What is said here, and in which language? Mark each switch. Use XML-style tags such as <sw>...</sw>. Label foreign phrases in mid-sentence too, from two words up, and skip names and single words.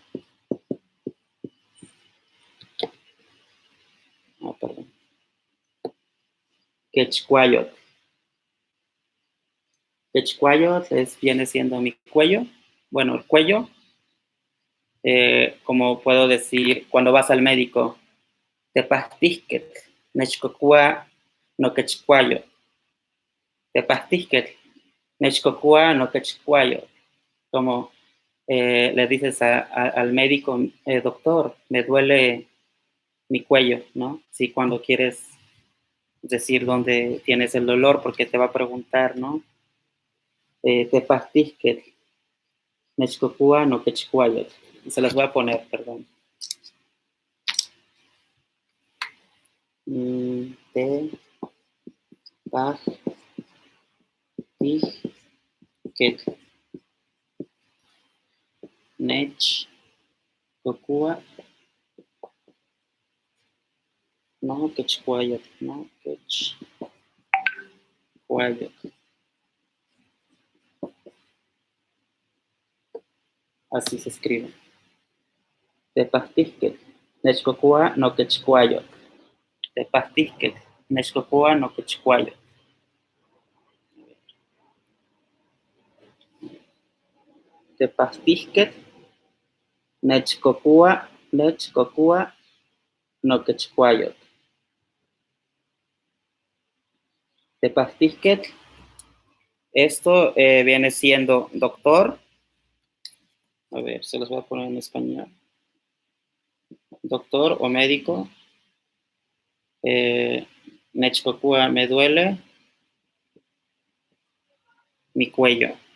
<es>Ah, perdón. Quechcuayot. Quechcuayot viene siendo mi cuello. Bueno, el cuello. Como puedo decir, cuando vas al médico,</es> <nah>tepahtisquet, nechcocua no quechcuayo. Tepahtisquet, nechcocua no quechcuayo.</nah> <es>Como le dices al médico, doctor, me duele mi cuello, ¿no? Sí, cuando quieres decir dónde tienes el dolor, porque te va a preguntar, ¿no?</es> <nah>Tepahtisquet, nechcocua no quechcuayo.</nah> <es>Se las voy a poner, perdón.</es> <nah>Te Ket Nech Kokua no Quechcuayot, no Quechcuayot.</nah> <es>Así se escribe.</es> <nah>Tepahtisquet Nech Kokua no Quechcuayot. Tepahtisquet Nech Kokua no Quechcuayot. Tepahtisquet Nech Kokua no Quechcuayot.</nah> <es>Tepahtisquet, esto viene siendo doctor. A ver, se los voy a poner en español. Doctor o médico. Nechcocua, me duele mi cuello.</es>